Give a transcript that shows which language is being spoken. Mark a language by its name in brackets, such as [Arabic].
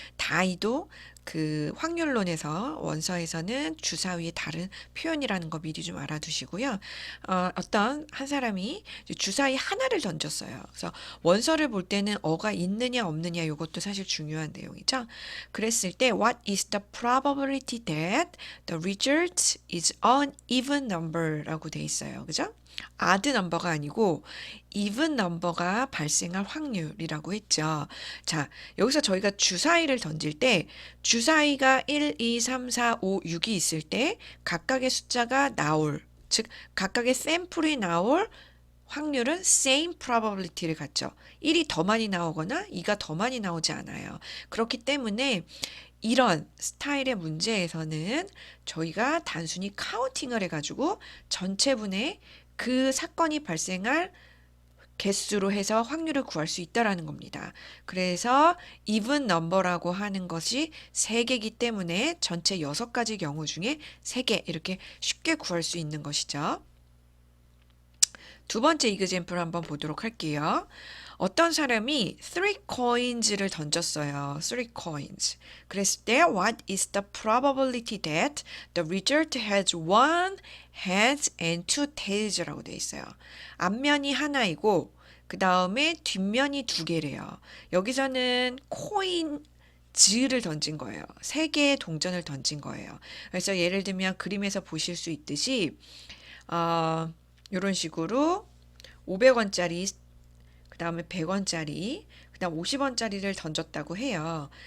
[Korean] 다이도 그 확률론에서 원서에서는 주사위의 다른 표현이라는 거 미리 좀 알아두시고요. 어떤 한 사람이 주사위 하나를 던졌어요. 그래서 원서를 볼 때는 어가 있느냐 없느냐 이것도 사실 중요한 내용이죠. 그랬을 때 [English] what is the probability that the result is an even number [Korean] 라고 돼 있어요. 그죠? odd number가 아니고 even number가 발생할 확률이라고 했죠. 자, 여기서 저희가 주사위를 던질 때 주사위가 1, 2, 3, 4, 5, 6이 있을 때 각각의 숫자가 나올, 즉 각각의 샘플이 나올 확률은 same probability를 갖죠. 1이 더 많이 나오거나 2가 더 많이 나오지 않아요. 그렇기 때문에 이런 스타일의 문제에서는 저희가 단순히 카운팅을 해가지고 전체분의 그 사건이 발생할 개수로 해서 확률을 구할 수 있다라는 겁니다. 그래서 even number라고 하는 것이 3개이기 때문에 전체 6가지 경우 중에 3개 이렇게 쉽게 구할 수 있는 것이죠. 두 번째 이그젬플 한번 보도록 할게요. 어떤 사람이 3 coins를 던졌어요. [English] 3 coins. [Korean] 그랬을 때 [English] what is the probability that the result has one heads and two tails [Korean] 라고 돼 있어요. 앞면이 하나이고 그 다음에 뒷면이 2개래요. 여기서는 코인 즈를 던진 거예요. 3개의 동전을 던진 거예요. 그래서 예를 들면 그림에서 보실 수 있듯이 이런 식으로 500원짜리 그 다음에 100원짜리, 그 다음 50원짜리를 던졌다고 해요.